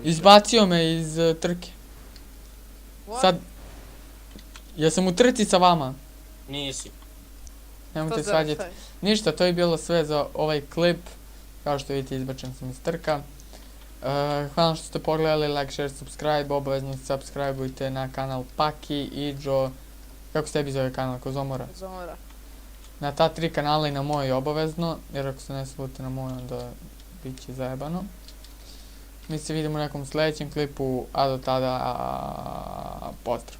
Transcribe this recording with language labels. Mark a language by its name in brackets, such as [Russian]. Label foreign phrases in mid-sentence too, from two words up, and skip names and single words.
[Croatian] Izbacio me iz trke. [English] What? [Croatian] Sad... Ja sam u trci sa vama. Nisi. Nemojte svađati. Ništa, to je bilo sve za ovaj klip. Kao što vidite, izbačen sam iz trka. Hvala što ste pogledali, [English] like, share, subscribe, [Croatian] obavezno subscribeujte na kanal Paki, Iđo, kako se tebi zove kanal, Kozomora? Zomora. Na ta 3 kanala i na moj obavezno, jer ako se ne slute na moj onda bit će zajebano. Mi se vidimo u nekom sljedećem klipu, a do tada pozdrav.